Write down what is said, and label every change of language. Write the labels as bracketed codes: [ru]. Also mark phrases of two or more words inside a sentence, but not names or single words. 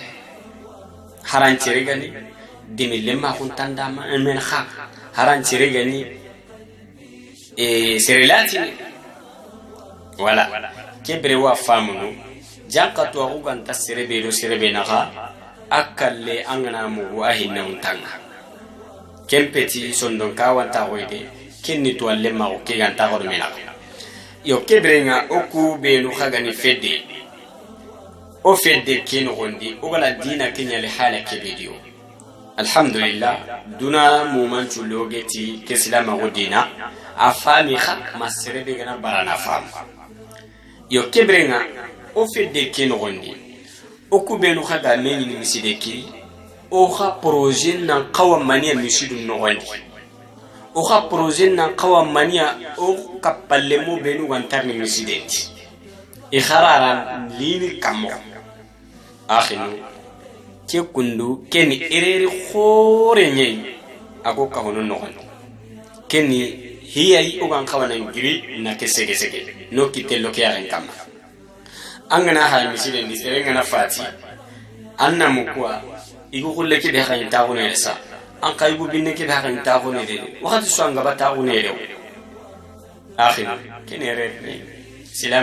[snk] harancere gani dimille ma kun tanda men kha harancere gani serelati wala kebre wa famunu janqatu wa ganta serebe do serebe naha akalle angana mu wahina untanga kempeti sondon kawanta hoyde kenni to lemma o ke ganta ko menaka yo kebrenga oku benu khagani fedde o fedde kino gondi o gala dina kenya le hala kebedio alhamdulillah duna mumantu logeti kesilama godina afami kha masrebe gana barana fam yo kebrenga o fedde kino gondi oku benu khaga meni ni misideki o kha projet na qawam mania misidun no gondi o kha projet na qawam mania o kapallemu benu wantarni misidenti ikharara lini kamo akhinu ke kundu keni ereri khore nyei ako ka hono no kenni hiya ugan kawana ngiri na kesege sege no kitello ke yaren kam angana ha misile ni serenga na fati anna mukwa igu kulle ke de hayin taawune sa an kaybu binne ke de hayin taawune de wakati so anga bataawune de akhir kenere silam